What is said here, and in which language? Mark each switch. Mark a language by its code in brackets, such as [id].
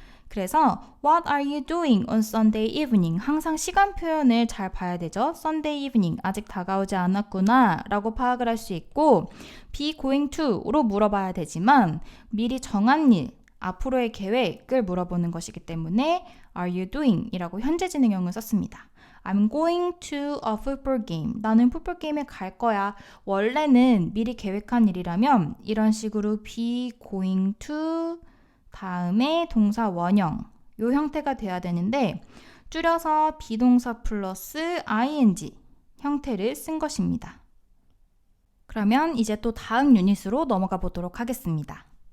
[ko] 그래서 [en] What are you doing on Sunday evening? [ko] 항상 시간 표현을 잘 봐야 되죠. Sunday evening, 아직 다가오지 않았구나 라고 파악을 할 수 있고 be going to로 물어봐야 되지만 미리 정한 일, 앞으로의 계획을 물어보는 것이기 때문에 [en] Are you doing? [ko] 이라고 현재 진행형을 썼습니다. [en] I'm going to a football game. [ko] 나는 풋볼 게임에 갈 거야. 원래는 미리 계획한 일이라면 이런 식으로 be going to 다음에 동사 원형 요 형태가 돼야 되는데 줄여서 비동사 플러스 ing 형태를 쓴 것입니다. 그러면 이제 또 다음 유닛으로 넘어가 보도록 하겠습니다.